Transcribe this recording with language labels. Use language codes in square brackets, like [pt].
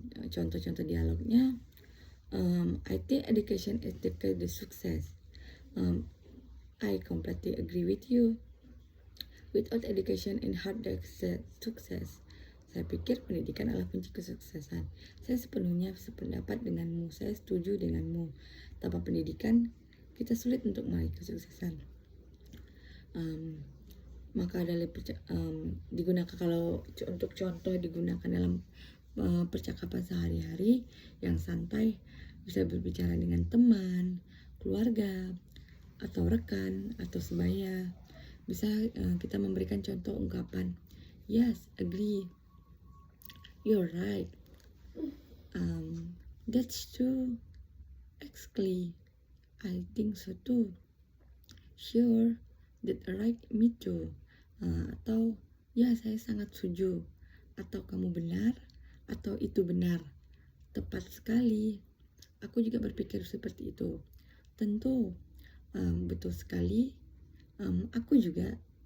[id] Contoh-contoh dialognya, [en] I think education is the key to success. I completely agree with you. Without education and hard success. [id] Saya pikir pendidikan adalah kunci kesuksesan. Saya sepenuhnya sependapat denganmu. Saya setuju denganmu. Tanpa pendidikan, kita sulit untuk meraih kesuksesan. Maka digunakan kalau untuk contoh digunakan dalam percakapan sehari-hari yang santai, bisa berbicara dengan teman, keluarga, atau rekan, atau sebaya. Bisa kita memberikan contoh ungkapan, [en] yes, agree, you're right, that's true, actually, I think so too, sure, that right, me too. [id] Atau ya, saya sangat setuju, atau kamu benar, atau itu benar, tepat sekali, aku juga berpikir seperti itu, tentu, betul sekali, aku juga.